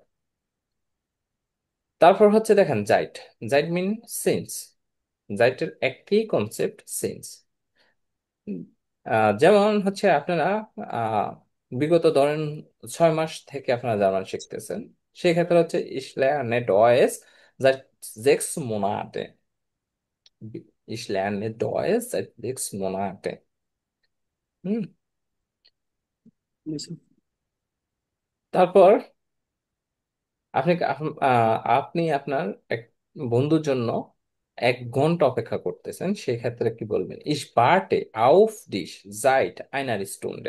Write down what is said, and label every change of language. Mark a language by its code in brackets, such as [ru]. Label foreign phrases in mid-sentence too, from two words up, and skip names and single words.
[bn] তারপর হচ্ছে দেখেন জাইট, জাইট [en] mean sense, [bn] জাইটের একটি [en] concept sense. [bn] যেমন হচ্ছে আপনারা আহ, বিগত ধরেন 6 মাস থেকে আপনারা জার্মান শিখতেছেন, সেক্ষেত্রে হচ্ছে [de] Ich lerne Deutsch sechs Monate, Ich lerne Deutsch sechs Monate. হুম। [bn] জি স্যার। তারপর আপনি আপনার এক বন্ধুর জন্য 1 ঘন্টা অপেক্ষা করতেছেন, সেক্ষেত্রে কি বলবেন? [de] Ich warte auf dich seit einer Stunde.